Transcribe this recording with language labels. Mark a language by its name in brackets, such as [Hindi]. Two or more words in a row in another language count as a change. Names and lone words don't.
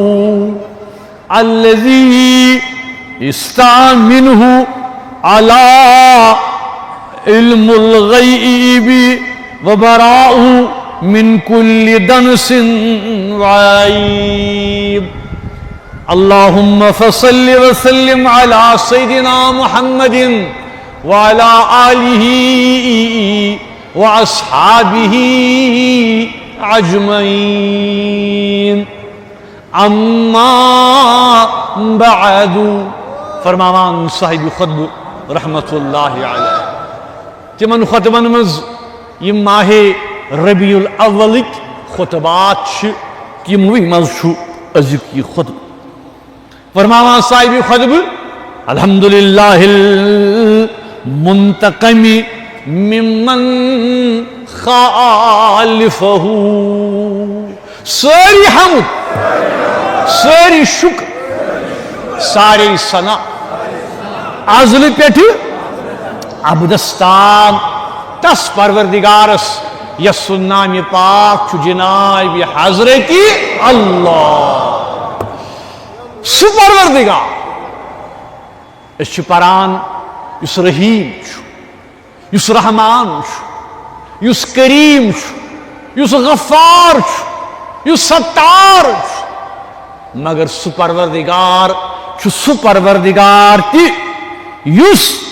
[Arabic] الذي استعمله على علم الغيب وبراءه من كل دنس وعيب اللهم فصل وسلم على سيدنا محمد وعلى آله وأصحابه أجمعين اما بعد [Kashmiri] فرماوان صاحب خطب رحمت اللہ علیہ تمن خطبن مز یم ماہ ربیع الاولک خطبات تموی مز ازیک یہ خطب فرماوان صاحب خطب الحمدللہ [Arabic] المنتقم ممن خالفہ [Kashmiri] ساری حمد ساری شکر ساری ثنا ازل پیٹھ عبدستان تس پروردگارس یس نام پاک چھ جناب حضرت اللہ سہ پروردگار اس پران یس رحیم یس رحمان یس کریم یس غفار یس ستار مگر سہ پروردگار چھ سہ پروردگار تی یس